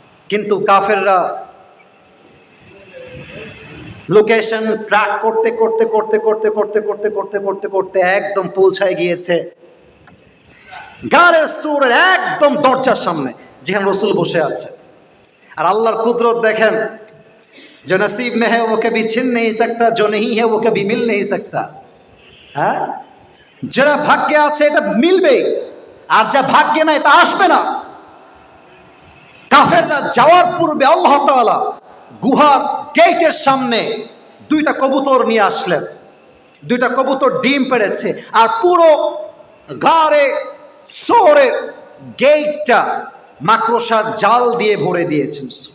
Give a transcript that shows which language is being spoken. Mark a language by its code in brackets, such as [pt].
[bn] কিন্তু কাফেররা location track করতে করতে করতে করতে করতে করতে করতে করতে করতে একদম পৌঁছায় গিয়েছে গারে সূরের একদম দরজার সামনে, যেখানে রসুল বসে আছে। আর আল্লাহর কুদরত দেখেন, [hi] जो नसीब में है वो कभी छिन नहीं सकता, जो नहीं है वो कभी मिल नहीं सकता। [bn] হ্যাঁ, যারা ভাগ্যে আছে এটা মিলবেই, আর যা ভাগ্যে নাই তা আসবে না। কাফেররা যাওয়ার পূর্বে আল্লাহ তাআলা গুহার গেটের সামনে দুইটা কবুতর নিয়ে আসলেন। দুইটা কবুতর ডিম পেড়েছে, আর পুরো গারে সৌরের গেটটা মাকড়সার জাল দিয়ে ভরে দিয়েছেন।